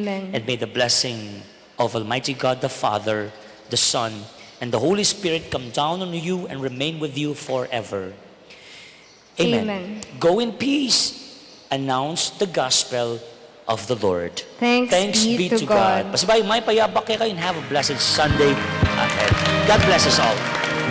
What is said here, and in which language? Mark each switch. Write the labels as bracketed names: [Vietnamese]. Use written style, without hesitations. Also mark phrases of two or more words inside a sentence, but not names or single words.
[English] And may the blessing of Almighty God the Father, the Son, and the Holy Spirit come down on you and remain with you forever. Amen. Amen. Go in peace. Announce the gospel of the Lord. Thanks be to God. [Pampanga] Pasibay, may payabak kayo [English] and have a blessed Sunday ahead. God bless us all.